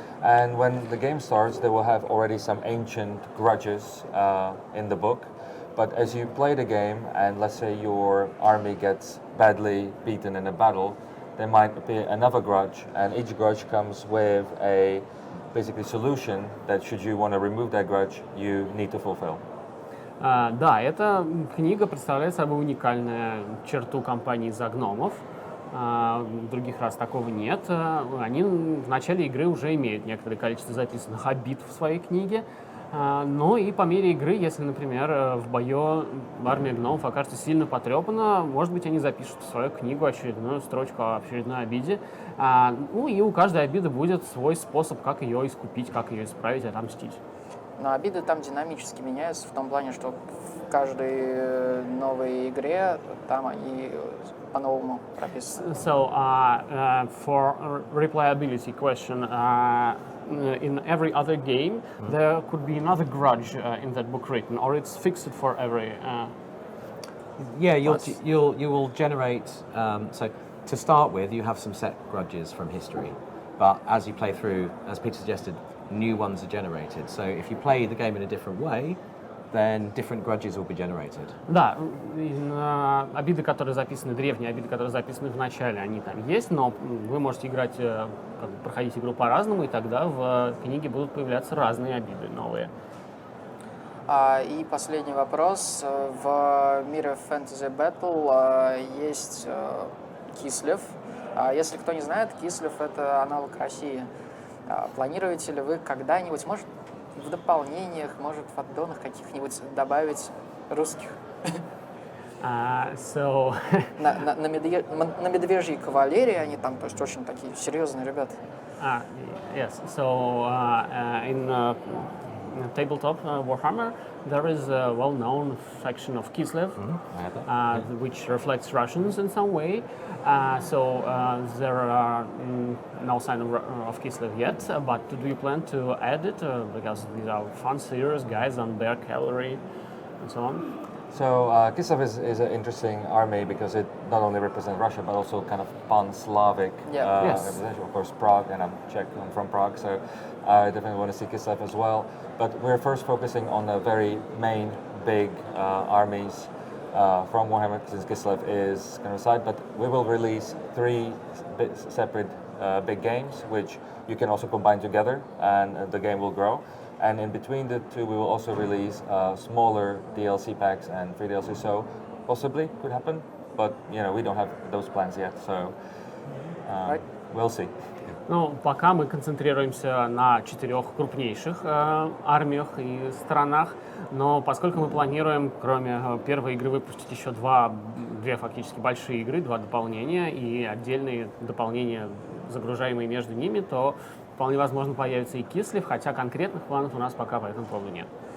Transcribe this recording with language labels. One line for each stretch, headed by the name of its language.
English: And when the game starts, they will have already some ancient grudges in the book. But as you play the game, and let's say your army gets badly beaten in a battle, there might appear another grudge, and each grudge comes with a basically solution that should you want to remove that grudge, you need to fulfill.
Russian: Да, эта книга представляет собой уникальную черту компании «За гномов». Других раз такого нет. Они в начале игры уже имеют некоторое количество записанных обид в своей книге. Но и по мере игры, если, например, в бою армия гномов окажется сильно потрепана, может быть, они запишут в свою книгу очередную строчку о очередной обиде. Ну и у каждой обиды будет свой способ, как ее искупить, как ее исправить, отомстить. Но обиды там динамически меняются в том плане, что в каждой новой игре там они по-новому прописаны.
English: So, for replayability question, in every other game, there could be another grudge in that book written, or it's fixed for every. Yeah, you will generate. So to start with, you have some set grudges from history, but as you play through, as Peter suggested, new ones are generated. So if you play the game in a different way, then different grudges will be generated.
Russian: Да, обиды, которые записаны, древние обиды, которые записаны в начале, они там есть, но вы можете играть, проходить игру по-разному, и тогда в книге будут появляться разные обиды, новые. И последний вопрос. В мире Fantasy Battle есть Кислев. Если кто не знает, Кислев — это аналог России. Планируете ли вы когда-нибудь, может, в дополнениях, может, в аддонах каких-нибудь добавить русских?
English: So
Russian: На медвежьей кавалерии они там, то есть очень такие серьезные ребята.
English: Yes, so in tabletop Warhammer, there is a well-known faction of Kislev, which reflects Russians in some way. So there are no sign of Kislev yet, but do you plan to add it? Because these are fun, serious guys on bear cavalry and so on. So Kislev is an interesting army because it not only represents Russia but also kind of pan-Slavic representation. Of course, Prague, and I'm Czech, I'm from Prague, so I definitely want to see Kislev as well. But we're first focusing on the very main, big armies from Warhammer, since Kislev is kind of a side. But we will release 3 separate big games, which you can also combine together, and the game will grow. And in between the two, we will also release smaller DLC packs and free DLC. So possibly could happen, but you know we don't have those plans yet. So we'll see.
Russian: Ну, пока мы концентрируемся на 4 крупнейших армиях и странах, но поскольку мы планируем, кроме первой игры, выпустить еще 2 фактически большие игры, 2 дополнения и отдельные дополнения, загружаемые между ними, то вполне возможно появится и Кислев, хотя конкретных планов у нас пока по этому поводу нет.